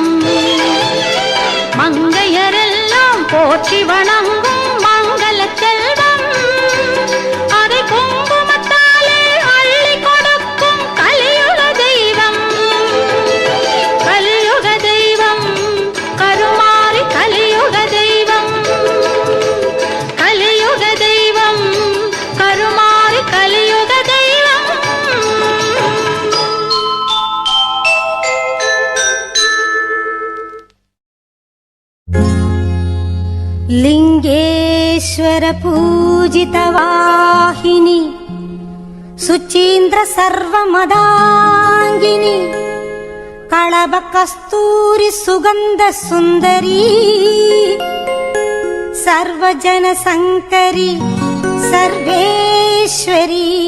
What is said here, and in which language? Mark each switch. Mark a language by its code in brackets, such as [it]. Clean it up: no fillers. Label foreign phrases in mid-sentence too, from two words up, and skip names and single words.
[ta] மங்கையரெல்லாம் போற்றி வணங்கும் மங்கள செல்வம் அதை குங்குமத்தாலே அள்ளி கொடுக்கும் கலியுக தெய்வம் கருமாரி கலியுக தெய்வம் கருமாரி கலியுக தெய்வம் [sa] लिंगेश्वर पूजित वाहिनी सुचीन्द्र सर्वमदांगिनी कळभ कस्तूरी सुगंध सुंदरी सर्वजन संकरी सर्वेश्वरी